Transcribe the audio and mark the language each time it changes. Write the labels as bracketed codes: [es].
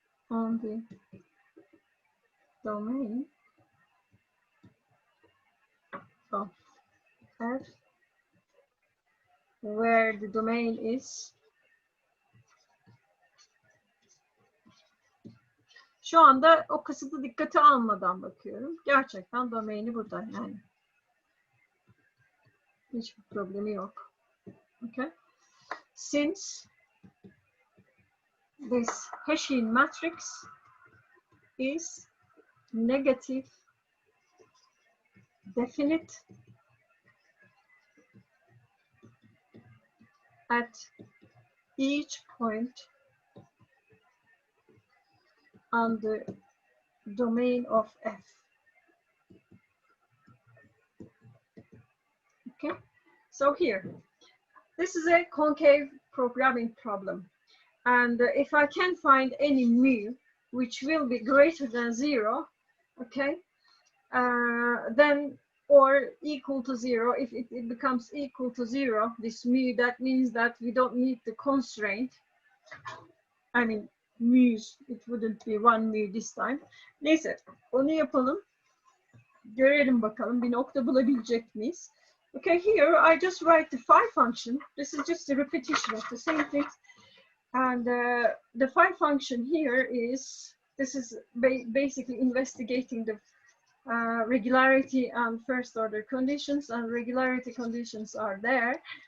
[en] On the domain of F, where the domain is, [tr] şu anda o kısıtı dikkate almadan bakıyorum. Gerçekten domaini burada yani. Hiçbir problemi yok. Okay. [en] Since this Hessian matrix is negative definite at each point on the domain of F. Okay, so here, this is a concave programming problem. And if I can find any mu which will be greater than 0, okay, then, or equal to 0, if it becomes equal to 0, this mu, that means that we don't need the constraint. I mean, mu's, it wouldn't be 1 mu this time. [tr] Neyse, onu yapalım. Görelim bakalım bir nokta bulabilecek miyiz? [en] Okay, here I just write the phi function. This is just a repetition of the same thing. And the phi function here is, this is basically investigating the regularity and first order conditions, and regularity conditions are there.